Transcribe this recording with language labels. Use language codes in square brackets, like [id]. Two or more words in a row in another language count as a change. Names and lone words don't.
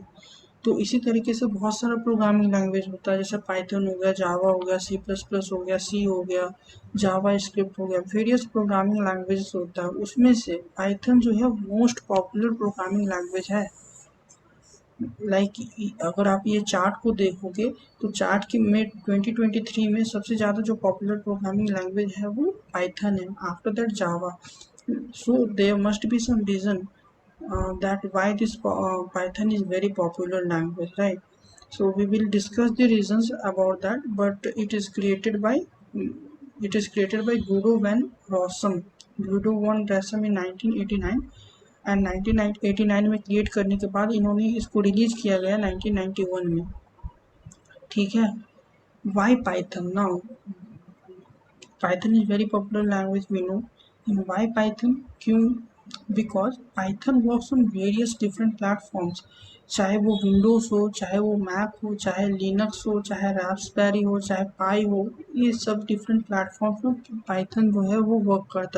[hi] तो इसी तरीके से बहुत सारा [en] programming language [hi] होता है, जैसे पाइथन हो गया, जावा हो गया, सी प्लस प्लस हो गया, सी हो गया, जावा स्क्रिप्ट हो गया, [en] various programming languages [hi] होता है। उसमें से पाइथन जो है [en] most popular programming language [hi] है। अगर आप ये चार्ट को देखोगे तो चार्ट की में 2023 में सबसे ज़्यादा जो [en] popular programming language [hi] है वो पाइथन है, [en] After that Java. So there must be some reason that why this Python is very popular language, right? So we will discuss the reasons about that, but it is created by Guido van Rossum. [hi] Guido van Rossum [en] in 1989 and [hi] 1989 में क्रिएट करने के बाद इन्होंने इसको रिलीज किया गया 1991 में। ठीक है। [en] Why Python now? Python is very popular language we know. And why Python? क्यों? Because Python works on various different platforms, [hi] चाहे वो विंडोज हो, चाहे वो मैक हो, चाहे लिनक्स हो, चाहे रास्पबेरी हो, चाहे पाई हो, ये सब [en] different platforms [hi] में पाइथन जो है वो वर्क करता है।